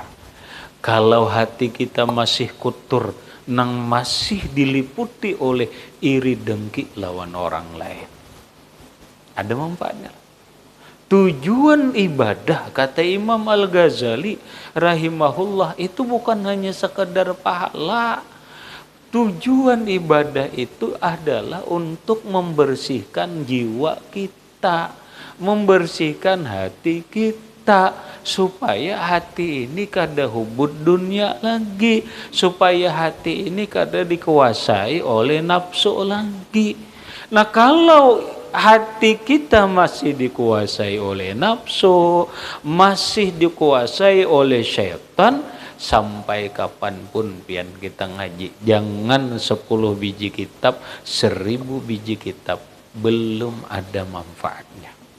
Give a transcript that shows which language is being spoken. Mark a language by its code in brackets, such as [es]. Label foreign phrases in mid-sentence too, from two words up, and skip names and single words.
[id] Kalau hati kita masih kotor, nang masih diliputi oleh iri dengki lawan orang lain, ada manfaatnya. Tujuan ibadah, kata Imam Al-Ghazali rahimahullah, itu bukan hanya sekedar pahala. Tujuan ibadah itu adalah untuk membersihkan jiwa kita, membersihkan hati kita, supaya hati ini kada [ar] hubud dunia [id] lagi, supaya hati ini kada dikuasai oleh nafsu lagi. Nah, kalau hati kita masih dikuasai oleh nafsu, masih dikuasai oleh syaitan, sampai kapanpun pian kita ngaji, jangan 10 biji kitab, 1000 biji kitab, belum ada manfaatnya.